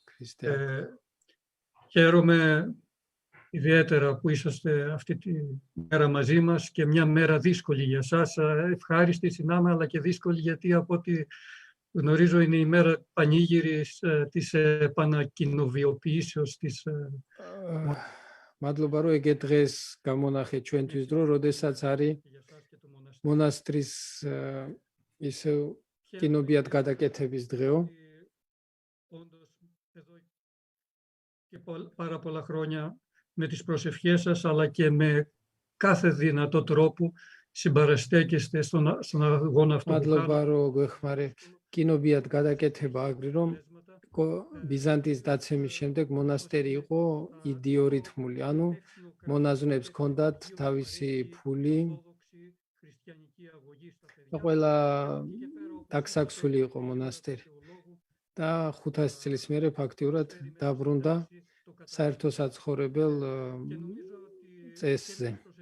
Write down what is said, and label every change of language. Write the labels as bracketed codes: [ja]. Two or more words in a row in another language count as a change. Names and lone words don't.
[el] Χαίρομαι ιδιαίτερα που είσαστε αυτή τη μέρα μαζί μας και μια μέρα δύσκολη για σας. Ευχάριστη συνάμα, αλλά και δύσκολη γιατί από ό,τι γνωρίζω είναι η μέρα πανήγυρης της επανακοινοβιοποιήσεως της... [ka] მადლობა რომ ეგ დღეს გამონახე ჩვენთვის დრო, როდესაც არის მონასტრის ისევ კინობიად გადაკეთების დღეო. [el] Και πάρα πολλά χρόνια με τις προσευχές σας, αλλά και με κάθε δυνατό τρόπο συμπαραστέκεστε στον αγώνα αυτό. [ka] მადლობა რომ გვეხმარებთ. კინობიად გადაკეთება აგრი რომ ბიზანტიის დაცემის შემდეგ მონასტერი იყო იდიორითმული, ანუ მონაზვნებს ჰქონდათ თავისი ფული და ყველა დაქსაქსული იყო მონასტერი და 500 წლის მერე ფაქტიურად დაბრუნდა საერთო საცხოვრებელ წესზე.